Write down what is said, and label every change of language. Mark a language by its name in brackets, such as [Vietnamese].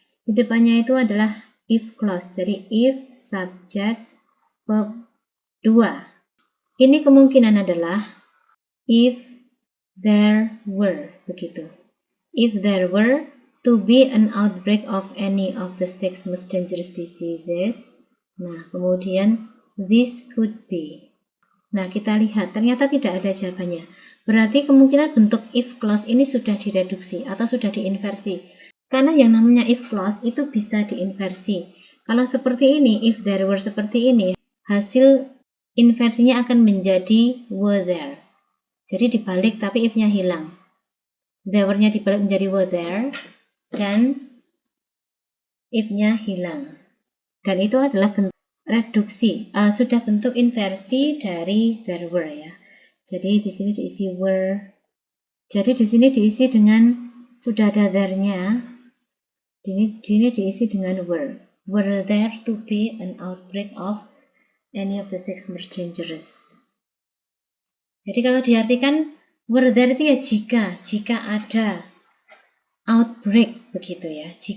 [Indonesian] Di depannya itu adalah if clause. Jadi if subject verb 2. Ini kemungkinan adalah [English] if there were, [Indonesian] begitu. [English] If there were to be an outbreak of any of the 6 most dangerous diseases. [Indonesian] Nah, kemudian [English] this could be. [Indonesian] Nah, kita lihat ternyata tidak ada jawabannya. Berarti kemungkinan bentuk if clause ini sudah direduksi atau sudah diinversi. Karena yang namanya if clause itu bisa diinversi. Kalau seperti ini, [English] if there were [Indonesian] seperti ini, hasil inversinya akan menjadi [English] were there. [Indonesian] Jadi dibalik tapi if-nya hilang. There were-nya dibalik menjadi [English] were there [Indonesian] dan if-nya hilang. Dan itu adalah bentuk reduksi, sudah bentuk inversi dari [English] there were [Indonesian] ya. Jadi di sini diisi were. Jadi di sini diisi dengan sudah ada there-nya. Di sini diisi dengan were. [English] Were there to be an outbreak of any of the 6 most dangerous. [Indonesian] Jadi kalau diartikan [English] were there [Indonesian] itu ya jika ada outbreak begitu ya.